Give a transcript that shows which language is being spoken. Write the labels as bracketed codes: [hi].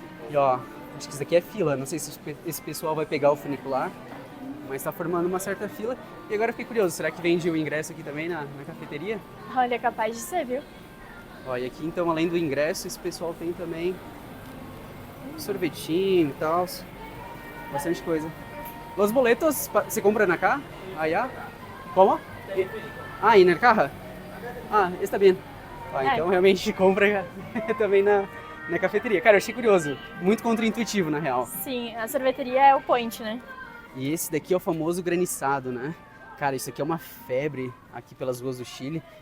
[pt] E ó, acho que isso daqui é fila. Não sei se esse pessoal vai pegar o funicular, mas tá formando uma certa fila. E agora eu fiquei curioso, será que vende o ingresso aqui também na cafeteria? Olha, é capaz de ser, viu? Ó, e aqui então, além do ingresso, esse pessoal tem também sorvetinho e tal. Bastante coisa. [es] Los boletos, ¿se compran acá? Allá? Como? Ah, en el caja? Ah, [pt] está bem. Ah, então realmente compra também na cafeteria. Cara, eu achei curioso. Muito contraintuitivo, na real. Sim, a sorveteria é o point, né? E esse daqui é o famoso graniçado, né? Cara, isso aqui é uma febre aqui pelas ruas do Chile.